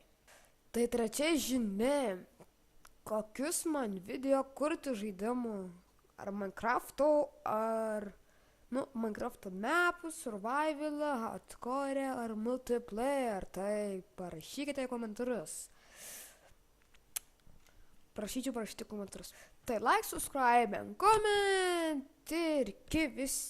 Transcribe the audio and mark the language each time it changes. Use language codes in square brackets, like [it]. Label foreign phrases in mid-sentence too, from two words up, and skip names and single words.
[lt] Tai trečia žinia, kokius man video kurti žaidimų, ar Minecrafto, ar Minecrafto mapus, survivalą, hardcore ar multiplayer, tai parašykite komentarus. Prašyčiau parašyti komentarus. Tai [en] like, subscribe and comment [lt] ir iki vis.